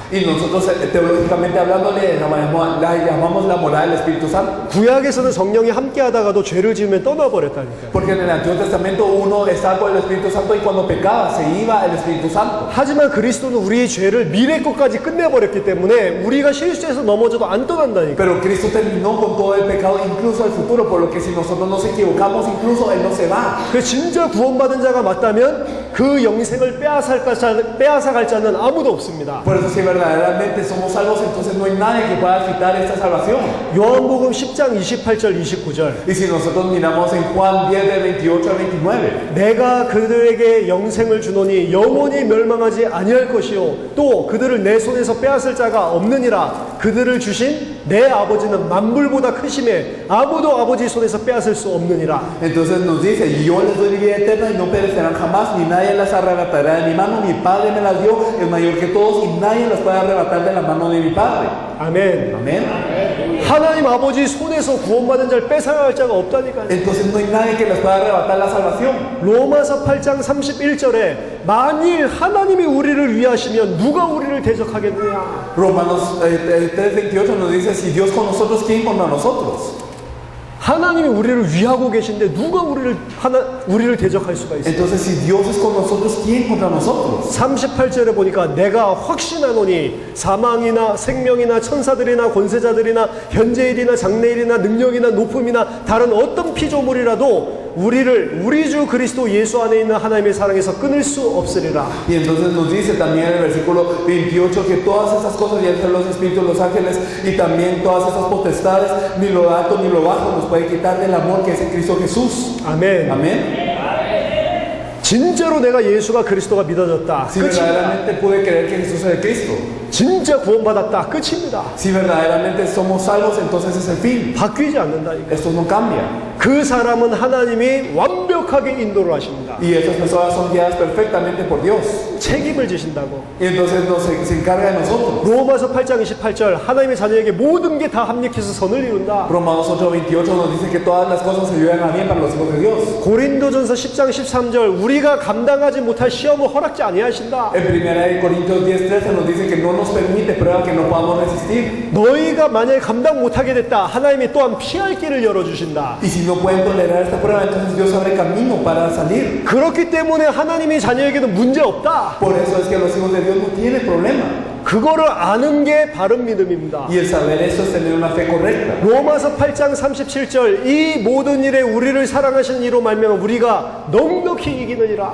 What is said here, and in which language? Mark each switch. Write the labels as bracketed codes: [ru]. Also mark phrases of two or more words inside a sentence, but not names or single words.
[es] Y nosotros teológicamente hablando le llamamos la morada del Espíritu Santo. [ko] 구약에서는 성령이 함께 하다가도 죄를 지으면 떠나버렸다니까요. [es] Porque en el Antiguo Testamento uno estaba con el Espíritu Santo y cuando pecaba se iba el Espíritu Santo. [ko] 하지만 그리스도는 우리의 죄를 미래 것까지 끝내버렸기 때문에 우리가 실수해서 넘어져도 안 떠난다니까요. [es] Pero Cristo terminó con todo el pecado, incluso el futuro, por lo que si nosotros nos equivocamos, incluso Él no se va. [ko] 그 진짜 구원받은 자가 맞다면 그 영생을 빼앗아갈 자는 아무도 없습니다. [es] Por eso si verdaderamente somos salvos, entonces no hay nadie que pueda quitar esta salvación. [ko] 요한복음 10장 28절 29절. [es] Y si nosotros miramos en Juan 10, de 28 al 29, [ko] 내가 그들에게 영생을 주노니 영원히 멸망하지 아니할 것이요 또 그들을 내 손에서 빼앗을 자가 없느니라. 그들을 주신 내 아버지는 만물보다 크심에 아무도 아버지 손에서 빼앗을 수 없느니라. [es] entonces nos dice, y yo les doy vida eterna y no perecerán jamás, ni nadie las arrebatará de mi mano. Mi Padre me las dio, es mayor que todos, y nadie las puede arrebatar de la mano de mi Padre. [ko] 아멘. [es] Amén. [ko] 하나님 아버지 손에서 구원받은 자를 뺏어갈 자가 없다니까요. [es] Entonces no hay nadie que les pueda arrebatar la salvación. [ko] 로마서 8장 31절에 만일 하나님이 우리를 위하시면 누가 우리를 대적하겠느냐. [es] Romanos 3:28 nos dice, si Dios con nosotros, ¿quién contra nosotros? [ko] 하나님이 우리를 위하고 계신데 누가 우리를 대적할 수가 있어요? [es] Entonces si Dios es con nosotros, ¿quién contra nosotros? [ko] 38절에 보니까 내가 확신하노니 사망이나 생명이나 천사들이나 권세자들이나 현재일이나 장래일이나 능력이나 높음이나 다른 어떤 피조물이라도 우리를 우리 주 그리스도 예수 안에 있는 하나님의 사랑에서 끊을 수 없으리라. [es] Y entonces nos dice también en el versículo 28 que todas esas cosas, ya sean los espíritus, los ángeles y también todas esas potestades, ni lo alto ni lo bajo nos puede quitar del amor que es en Cristo Jesús. [ko] 아멘. [es] Amén. [ko] 진짜로 내가 예수가 그리스도가 믿어졌다. [es] Si [ko] 끝입니다. [es] verdaderamente pude creer que Jesús es el Cristo, [ko] 진짜 구원받았다. 끝입니다. [es] si verdaderamente somos salvos, entonces es el fin. [ko] 바뀌지 않는다. 이거. [es] Esto no cambia. [ko] 그 사람은 하나님이 완벽하게 인도를 하십니다. [es] Y esas personas son guiadas perfectamente por Dios. [ko] 책임을 지신다고. [es] Y entonces se encarga de nosotros. [ko] 로마서 8장 28절 하나님의 자녀에게 모든 게 다 합력해서 선을 이룬다. [es] Romanos 8:28 nos dice que todas las cosas ayudan a bien para los hijos de Dios. [ko] 고린도전서 10장 13절 우리가 감당하지 못할 시험을 허락지 아니하신다. [es] En 1 Corintios 10:13 nos dice que no nos permite prueba que no podamos resistir. [ko] 너희가 만약에 감당 못하게 됐다. 하나님이 또한 피할 길을 열어주신다. [es] Y si no pueden tolerar esta prueba, entonces Dios abre camino para salir. [ko] 그렇기 때문에 하나님의 자녀에게는 문제 없다. [es] Por eso es que los hijos de Dios no tienen problema. [ko] 그거를 아는 게 바른 믿음입니다. [es] Y el saber eso es tener una fe correcta. [ko] 로마서 8장 37절 이 모든 일에 우리를 사랑하시는 이로 말미암아 우리가 넉넉히 이기느니라.